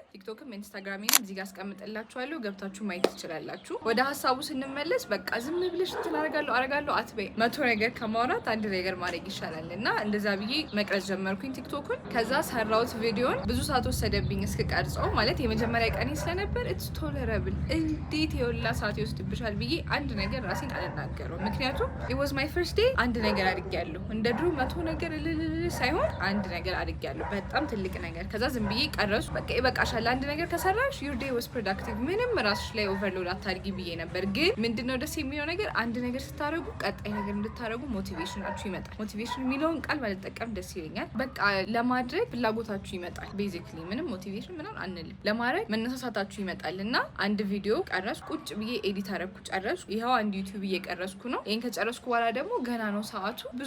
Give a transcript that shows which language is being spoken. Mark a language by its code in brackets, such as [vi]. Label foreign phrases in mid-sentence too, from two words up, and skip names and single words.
[am] ቲክቶክም ኢንስታግራሜንም እዚህ ጋር አስቀምጥላችኋለሁ ገብታችሁ ማየት ትችላላችሁ። ወደ ሀሳቡ ስንመለስ በቃ ዝም ብለሽ አረጋለሁ አትበይ። 100 ነገር ከማውራት አንድ ነገር ማድረግ ይሻላል እና እንደዛ ብዬ መቅረጽ ጀመርኩኝ ቲክቶክን። ከዛ ሰራሁት ቪዲዮን ብዙ ሰዓት ወሰደብኝ እስክቀርጸው። ማለት የመጀመሪያ ቀኔ ስለነበር [en] it's tolerable [am] እንዴት የወላ ሰዓት ይወስድብሻል ብዬ አንድ ነገር ራሴን አልናገረው። ምክንያቱም [en] it was my first day [am] አንድ ነገር አድርጌያለሁ። እንደ ድሮ 100 ነገር ሳይሆን አንድ ነገር አድርጌያለሁ፣ በጣም ትልቅ ነገር። ከዛ ዝም ብዬ ቀረጽኩ። በቃ ይበቃሻል፣ አንድ ነገር ከሰራሽ [en] your day was productive፣ [am] ምንም ራስሽ ላይ ኦቨርሎድ አታድርጊ ብዬ ነበር። ግን ምንድነው ደስ የሚለው ነገር አንድ ነገር ስታደርጉ ቀጣይ ነገር እንድታደርጉ ሞቲቬሽናችሁ ይመጣል። ሞቲቬሽን የሚለውን ቃል ባልጠቀም ደስ ይለኛል። በቃ ለማድረግ ፍላጎታችሁ ይመጣል። ቤዚክሊ ምንም ሞቲቬሽን ምናምን አንልም፣ ለማድረግ መነሳሳታችሁ ይመጣል። እና አንድ ቪዲዮ ቀረጽኩ፣ ቁጭ ብዬ ኤዲት አደረኩ፣ ጨረስኩ። ይኸው አንድ ዩቲዩብ እየቀረጽኩ ነው። ይሄን ከጨረስኩ በኋላ ደግሞ ገና ነው ሰዓቱ፣ ብዙ